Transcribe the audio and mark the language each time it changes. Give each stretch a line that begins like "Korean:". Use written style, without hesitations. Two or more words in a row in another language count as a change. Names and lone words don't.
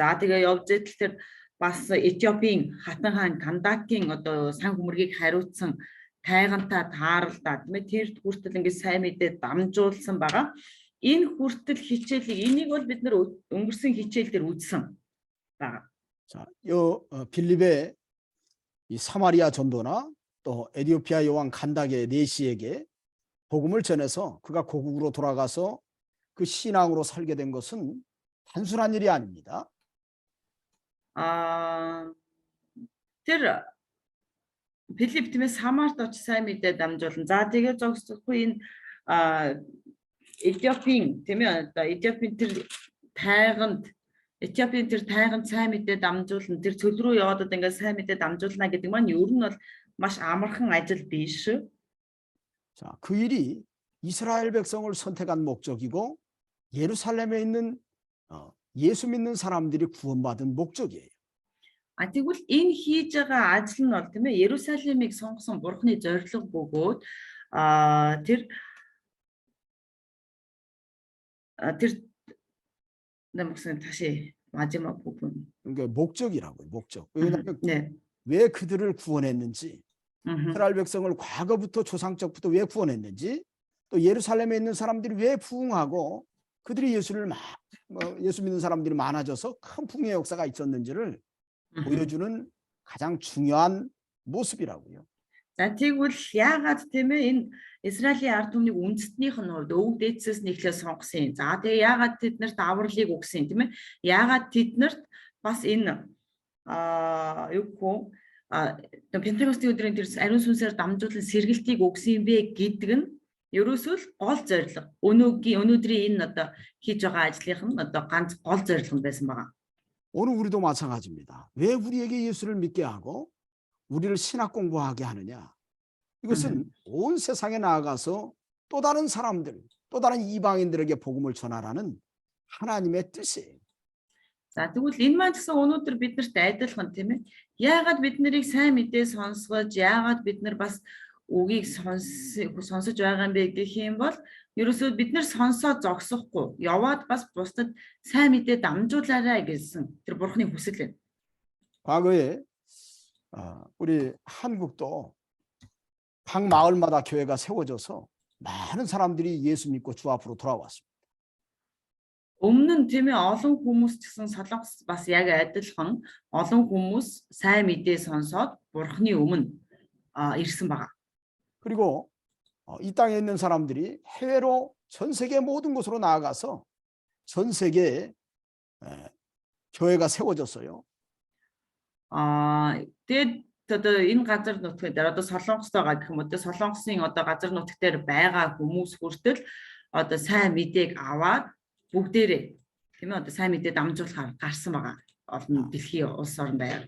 Mongolian: За тэгээ явж идэл тэр бас Этиопийн хатан хаан Кандакийн одоо сан хүмэргийг хариуцсан тайгантай таарлаа тийм ээ тэр хүртэл ингээд сайн мэдээ дамжуулсан байгаа. Энэ хүртэл хичээлийг энийг бол бид нэр өнгөрсөн хичээл дээр үзсэн байгаа.
Korean: 자, 요 빌립의 이 사마리아 전도나 또 에디오피아 여왕 간다게 네시에게 복음을 전해서 그가 고국으로 돌아가서 그 신앙으로 살게 된 것은 단순한 일이 아닙니다.
Mongolian: Тэр Филипп тийм ээ Самарт очиж сайн мэдээ дамжуулна. За тэгээ зогсохгүй энэ Этиопийн тийм ээ одоо Этиопийн тэр тайганд сайн мэдээ дамжуулна. Тэр цөл рүү яваад ингээд сайн мэдээ дамжуулна гэдэг маань ер нь бол маш амархан ажил биш.
Korean: 자, 그 일이 이스라엘 백성을 선택한 목적이고 예루살렘에 있는 예수 믿는 사람들이 구원받은 목적이에요.
Mongolian: Тэгвэл энэ хийж байгаа ажил нь бол тийм ээ Ерүсалимыг сонгосон Бурхны зорилго бөгөөд тэр нэмсэн таши
Korean: 마지막 부분. 그러니까 목적이라고요. 목적. 왜냐하면 네. 왜 그들을 구원했는지, 음흠. 이스라엘 백성을 과거부터 조상적부터 왜 구원했는지, 또 예루살렘에 있는 사람들이 왜 부흥하고 그들이 예수 믿는 사람들이 많아져서 큰 풍요의 역사가 있었는지를 음흠. 보여주는 가장 중요한 모습이라고요.
Mongolian: За тэгвэл яагаад тийм ээ энэ Израилийн ард түмнийг үндэстнийх нь хувьд өвөг дээдсээс нь эхлээ сонгосон юм. За тэгээ яагаад тэднэрт авралыг өгсөн юм тийм ээ? Яагаад тэднэрт бас энэ юу гэх вэ? Пентекостийн өдрийн тэр ариун сүнсээр дамжуулан сэргэлтийг өгсөн юм бэ гэдэг нь ерөөсөө л гол зорилго. Өнөөдрийн энэ одоо хийж байгаа ажлынх нь одоо ганц гол зорилго байсан байгаа.
Korean: 오늘 우리도 마찬가지입니다. 왜 우리에게 예수를 믿게 하고 우리를 신학 공부하게 하느냐? 이것은 온 세상에 나아가서 또 다른 사람들, 또 다른 이방인들에게 복음을 전하라는 하나님의 뜻이에요.
Mongolian: За тэгвэл энэ маань гэсэн өнөөдөр биднэрт адилхан тийм ээ. Яагаад бид нарыг сайн мэдээ сонсгож, яагаад бид нар бас үгийг сонсож байгаа юм бэ гэх юм бол ерөөсөө бид нар сонсоод зогсохгүй, яваад бас бусдад сайн мэдээ дамжуулаарай гэсэн тэр бурхны хүсэл байна.
Korean: 과거에 우리 한국도 각 마을마다 교회가 세워져서 많은 사람들이 예수 믿고 주 앞으로 돌아왔습니다.
Mongolian: Өмнө нь тийм ээ олон хүмүүс ч гэсэн солонгос бас яг адилхан олон хүмүүс сайн мэдээ сонсоод бурхны өмнө ирсэн байгаа.
Korean: 그리고 이 땅에 있는 사람들이 해외로 전 세계 모든 곳으로 나아가서 전 세계에 교회가 세워졌어요.
Mongolian: Тэгээд одоо энэ газар нутгийн дээр одоо солонгост байгаа гэх юм уу, солонгосын одоо газар нутг дээр байгаа хүмүүс хүртэл одоо сайн мэдээг аваад бүгдээрээ тийм ээ одоо сайн мэдээ дамжуулахаар гарсан байгаа. Олон дэлхийн улс орн байна.